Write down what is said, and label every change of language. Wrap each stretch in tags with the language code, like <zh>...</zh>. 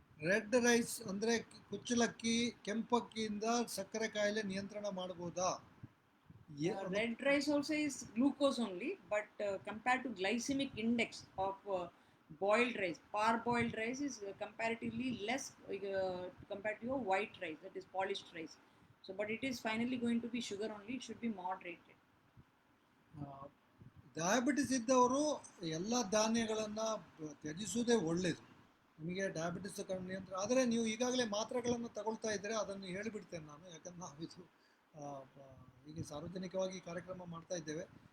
<kn>Red rice ಅಂದರೆ ಕುಚ್ಚಲಕ್ಕಿ, ಕೆಂಪಕ್ಕಿಯಿಂದ ಸಕ್ಕರೆ ಕಾಯಿಲೆ ನಿಯಂತ್ರಣ ಮಾಡ್ಬೋದಾ?</kn> <en>Red rice also is glucose only, but compared to glycemic index of boiled rice, parboiled rice is comparatively less compared to your white rice, that is polished rice. So, but it is finally going to be sugar only. It should be moderated.</en> <kn>Diabetes ಇದ್ದವರು ಎಲ್ಲ ಧಾನ್ಯಗಳನ್ನು ತ್ಯಜಿಸುವುದೇ ಒಳ್ಳೆಯದು. ನಿಮಗೆ diabetes ನಿಯಂತ್ರಣ ಆದರೆ ನೀವು ಈಗಾಗಲೇ ಮಾತ್ರೆಗಳನ್ನು ತಗೊಳ್ತಾ ಇದ್ದರೆ ಅದನ್ನು ಹೇಳಿಬಿಡ್ತೇನೆ ನಾನು, ಯಾಕಂದ್ರೆ ನಾವಿದು ಹೀಗೆ ಸಾರ್ವಜನಿಕವಾಗಿ ಕಾರ್ಯಕ್ರಮ ಮಾಡ್ತಾ ಇದ್ದೇವೆ.</kn>